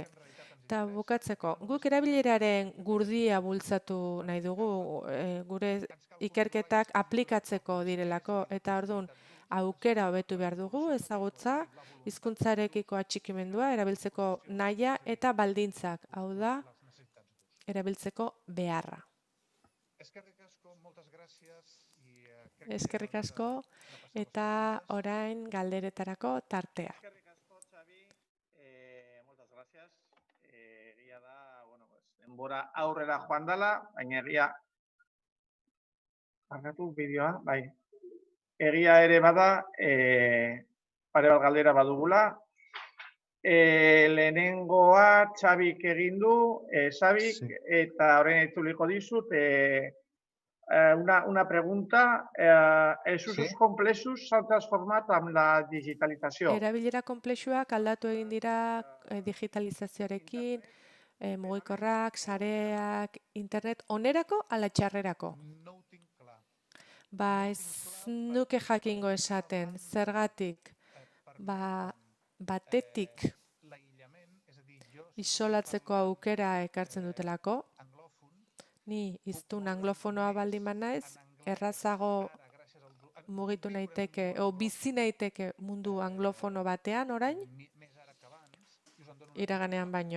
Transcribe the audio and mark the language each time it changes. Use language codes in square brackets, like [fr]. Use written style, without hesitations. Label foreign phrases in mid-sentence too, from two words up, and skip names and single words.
[eu] Eta bukatzeko, guk erabileraren gurdia bultzatu nahi dugu, gure ikerketak aplikatzeko direlako, eta orduan aukera hobetu behar dugu, ezagutza, hizkuntzarekiko atxikimendua, erabiltzeko nahia eta baldintzak, hau da, erabiltzeko beharra. Eskerrik asko eta orain galderetarako tartea. Eskerrik asko, Xabi. [es] Muchas gracias. [eu] Egia da, denbora aurrera joan dela, baina egia... Barkatu bideoa, bai. Egia ere bada, pare bat galdera badugula. Lehenengoa Xabik egin du, Xabik, eta orain itzuliko dizut, [es] una pregunta. [ca] ¿Els usos complexos s'han transformat amb la digitalització? [eu] Erabilera konplexuak aldatu egin dira digitalizazioarekin, mugikorrak, sareak, internet, onerako ala txarrerako? Ez nuke jakingo esaten, zergatik, batetik isolatzeko aukera ekartzen dutelako, ni hiztun anglofonoa baldin banaiz, errazago mugitu naiteke, o bizi naiteke mundu anglofono batean orain, iraganean baino.